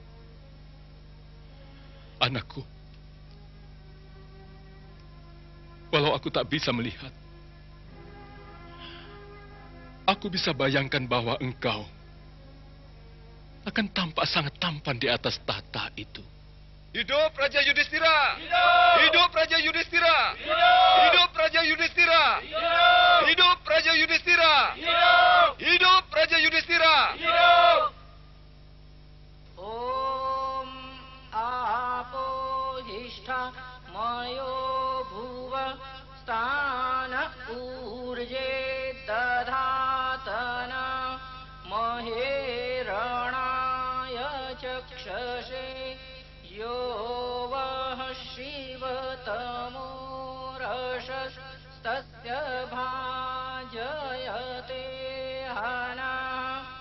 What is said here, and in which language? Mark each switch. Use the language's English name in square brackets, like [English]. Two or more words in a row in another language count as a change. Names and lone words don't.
[Indonesian] Anakku, walau aku tak bisa melihat, aku bisa bayangkan bahwa engkau akan tampak sangat tampan di atas tahta itu. Hidup Raja Yudhistira! Hidup! Hidup Raja Yudhistira! Hidup! Hidup Raja Yudhistira! Hidup! Hidup Raja Yudhistira! Hidup! Hidup Raja Yudhistira! Hidup! [Sanskrit] ॐ आपोहिष्ठा मयो भुवा स्तना ऊर्जे दधातन महेरनाय चक्षसे यो वः शिवतमो रशस् तस्य भाजयते हन